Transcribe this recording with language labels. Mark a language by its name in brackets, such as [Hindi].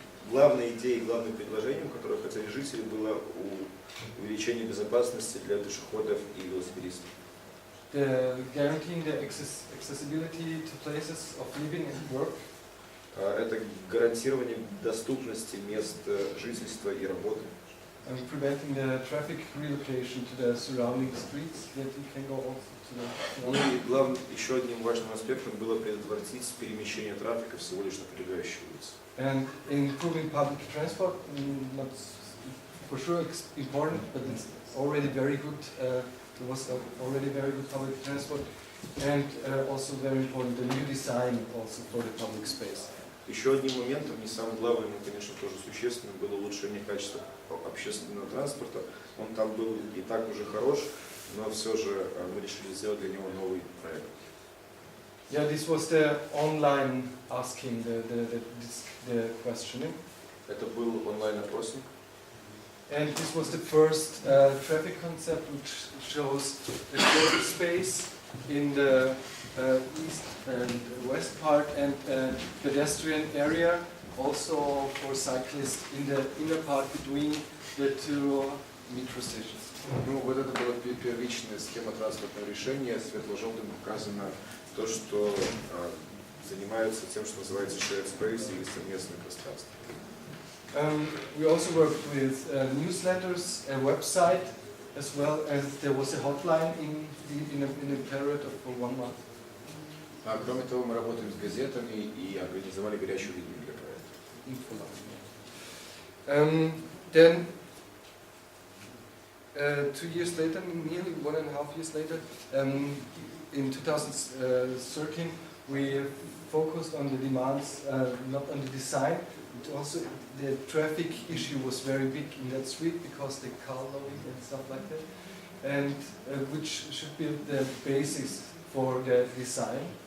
[Russian] Главной идеей, главным предложением, которое хотели жители, было увеличение безопасности для пешеходов и велосипедистов. [English] Guaranteeing the accessibility to places of living and work. [Russian] Это гарантирование доступности мест жительства и работы. [English] And preventing the traffic relocation to the surrounding streets, that you can go also to the. [Russian] Ну и еще одним важным аспектом было предотвратить перемещение трафика всего лишь на прилегающие улицы. [English] And improving public transport, not for sure important, but it's already very good. There was already very good public transport, and also very important the new design also for the public space. [Russian] Еще одним моментом, не самым главным, но, конечно, тоже существенным, было улучшение качества общественного транспорта. Он там был и так уже хорош, но все же мы решили сделать для него новый проект. [English] Yeah, this was the online asking, the questioning. [Russian] Это был онлайн-опросник. [English] And this was the first traffic concept which shows a shared space in the east and west part and pedestrian area, also for cyclists in the inner part between the two metro stations. [Russian] Ну, вот это была первичная схема транспортного решения. Светло-желтым показано то, что занимаются тем, что называется shared space или совместное пространство. [English] We also worked with newsletters, a website, as well as there was a hotline in a period of for 1 month. [Russian] Кроме того, мы работаем с газетами и организовали горячую линию для проекта. [English] Then 2 years later, nearly 1.5 years later, in 2013, we focused on the demands, not on the design. But also, the traffic issue was very big in that street because the car loading and stuff like that, and which should be the basis for the design.